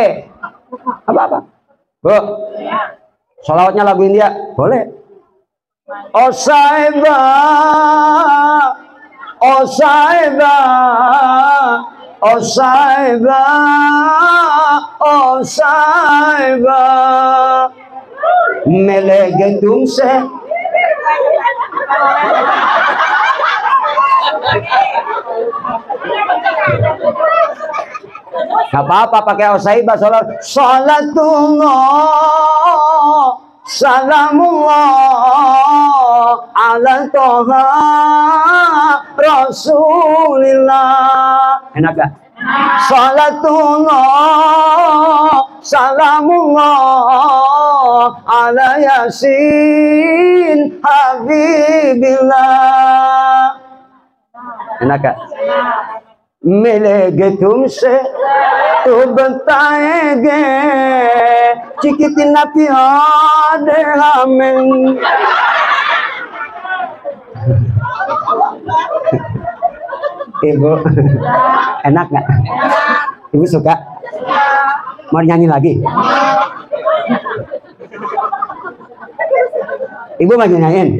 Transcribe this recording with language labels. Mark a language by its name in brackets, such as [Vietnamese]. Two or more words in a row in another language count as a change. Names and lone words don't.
[Indonesian] Apa-apa, Bu. Sholawatnya lagu India boleh. Oh saiba, oh saiba, oh saiba, oh saiba, [Hindi] मिलेगे तुमसे [Indonesian] Gak apa-apa pakai Osaibah. [Arabic] صلاة الله سلام الله على طه رسول الله. [Indonesian] Enak gak? [Arabic] صلاة الله سلام الله على يس حبيب الله. [Indonesian] Enak gak? [Hindi] मिलेगे तुमसे तो बताएंगे कितना प्यार हमें. [Indonesian] Ibu enak nggak? Ibu suka? Mau nyanyi lagi? Ibu mau nyanyiin?